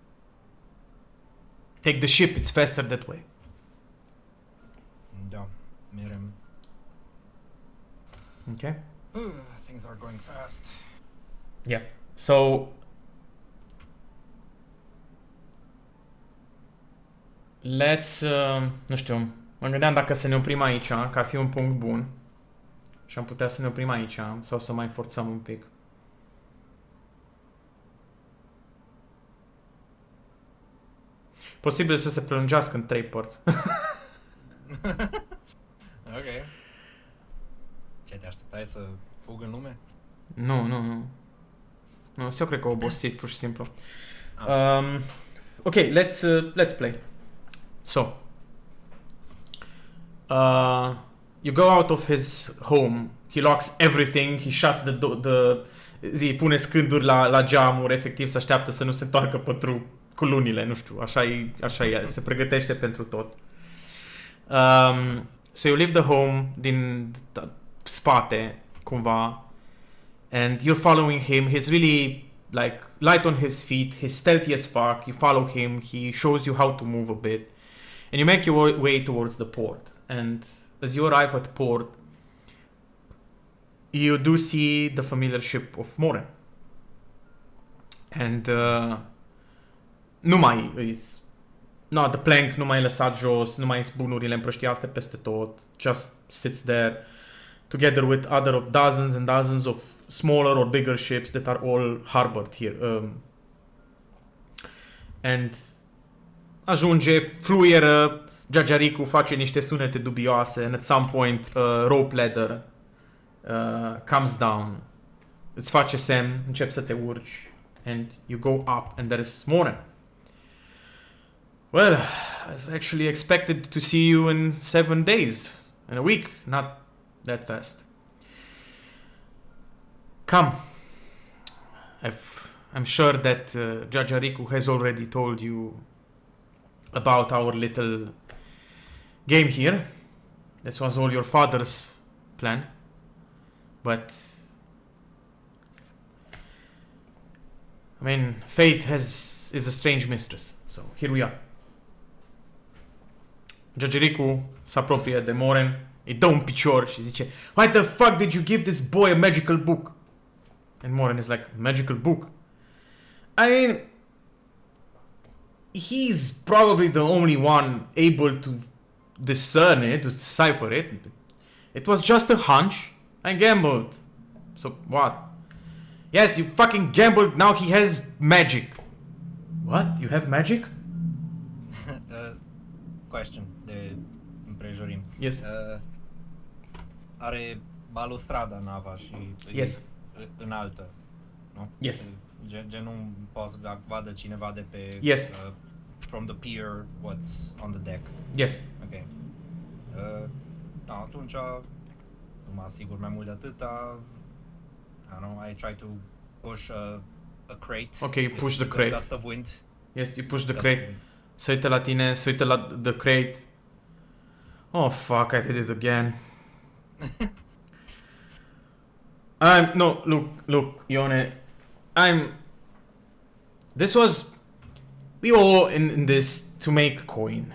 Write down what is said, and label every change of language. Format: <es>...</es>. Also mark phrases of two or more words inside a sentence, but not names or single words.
<en>Take the ship, it's faster that way.</en> <ro>Da, merem.</ro> <en>Okay? Things are going fast. Yeah. So, let's,</en> <ro>nu știu, mă gândeam dacă să ne oprim aici, că ar fi un punct bun. Și am putea să ne oprim aici, sau să mai forțăm un pic. Posibil să se prelungească în 3 părți. Ok. Ce, te așteptai să fug în lume? Nu. Nu, eu cred că obosit, pur și simplu.</ro> <en>Ok, let's play. So, you go out of his home. He locks everything. He shuts</en> <ro>pune scânduri la geamuri, efectiv să așteaptă să nu se întoarcă cu lunile, nu știu, așa e, se pregătește pentru tot.</ro> <en>So you leave the home</en> <ro>din spate, cumva,</ro> <en>and you're following him. He's really like light on his feet. He's stealthy as fuck. You follow him. He shows you how to move a bit, and you make your way towards the port. And as you arrive at port, you do see the familiar ship of Moren. And</en> <ro>nu mai</ro> <en>is... No, the plank</en> <ro>nu mai e lăsat jos, nu mai sunt bunurile împrăștiate peste tot.</ro> <en>Just sits there together with other of dozens and dozens of smaller or bigger ships that are all harbored here.</en> <ro>And ajunge, fluieră, Jajariku face niște sunete dubioase,</ro> <en>and at some point rope ladder comes down.</en> <ro>Îți face semn, începi să te urci,</ro> <en>and you go up, and there is Moren. Well, I've actually expected to see you in 7 days, in a week, not that fast. Come. I'm sure that Jajariku has already told you about our little game here. This was all your father's plan. But I mean, fate is a strange mistress. So here we are.</en> <ro>Jajariku se apropie de Moren, îi dă un picior și zice,</ro> <en>why the fuck did you give this boy a magical book? And Moren is like, magical book? I mean, he's probably the only one able to discern it, to decipher it. It was just a hunch. I gambled. So what? Yes, you fucking gambled, now he has magic. What? You have magic?</en> <ro>Question de împrejurim.</ro> <en>Yes.</en> <ro>Are balustrada nava și</ro> <en>Yes.</en> <ro>înaltă, nu?</ro> <en>Yes.</en> <ro>Gen nu poate să vadă cineva de pe...</ro> <en>Yes. From the pier, what's on the deck. Yes. Ok.</en> <ro>Da, atunci nu mă asigur mai mult de atâta.</ro> <en>I don't know, I try to push a crate. Ok, you push the crate. Gust of wind. Yes, you push the crate.</en> <ro>Se uită la tine, se uită la</ro> <en>the crate. Oh, fuck, I did it again. No, look, Ione. We all in this to make coin.</en>